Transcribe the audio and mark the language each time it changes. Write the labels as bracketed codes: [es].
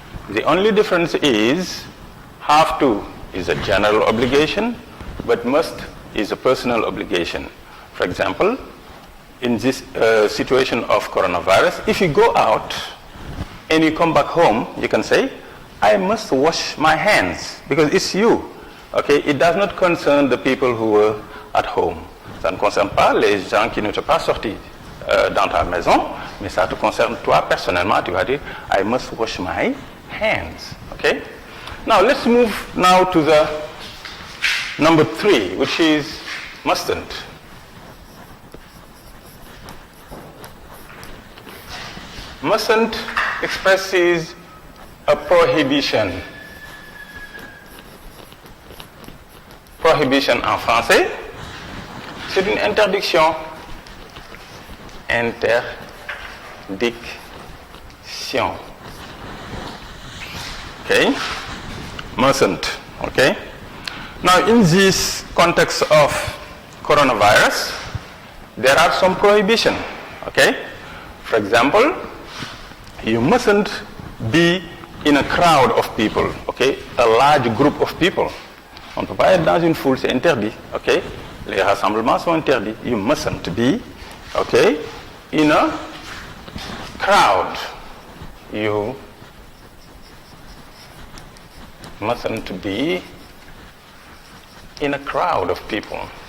[en] The only difference is have to is a general obligation, but must is a personal obligation. For example, in this situation of coronavirus, if you go out and you come back home, you can say, I must wash my hands, because it's you. Okay, it does not concern the people who were at home. [fr] Ça ne concerne pas les gens qui ne sont pas sortis dans ta maison, mais ça te concerne toi personnellement. Tu vas dire, [en] I must wash my hands. Okay? Now let's move now to the number 3, which is mustn't. Mustn't expresses a prohibition. [fr] Prohibition en français, c'est une interdiction. Interdiction. [en] Okay? Mustn't. Okay? Now, in this context of coronavirus, there are some prohibition. Okay? For example, you mustn't be in a crowd of people. Okay? A large group of people. [fr] On ne peut pas être dans une foule, c'est interdit. Okay? Les rassemblements sont interdits. [en] You mustn't be, okay, in a crowd. You mustn't be in a crowd of people.